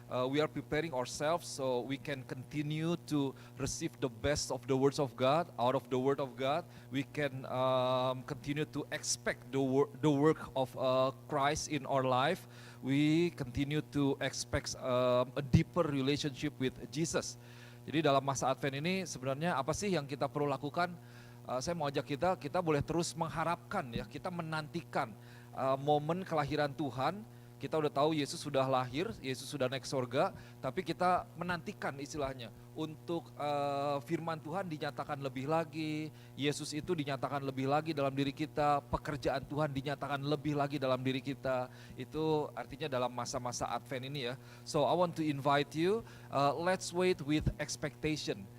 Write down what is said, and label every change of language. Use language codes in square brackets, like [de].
[en] We are preparing ourselves so we can continue to receive the best of the words of God. Out of the word of God, we can continue to expect the work of Christ in our life. We continue to expect a deeper relationship with Jesus. [id] Jadi dalam masa Advent ini sebenarnya apa sih yang kita perlu lakukan? Saya mau ajak kita boleh terus mengharapkan ya, kita menantikan momen kelahiran Tuhan. Kita udah tahu Yesus sudah lahir, Yesus sudah naik surga, tapi kita menantikan istilahnya untuk firman Tuhan dinyatakan lebih lagi, Yesus itu dinyatakan lebih lagi dalam diri kita, pekerjaan Tuhan dinyatakan lebih lagi dalam diri kita. Itu artinya dalam masa-masa Advent ini ya. [en] So I want to invite you, let's wait with expectation.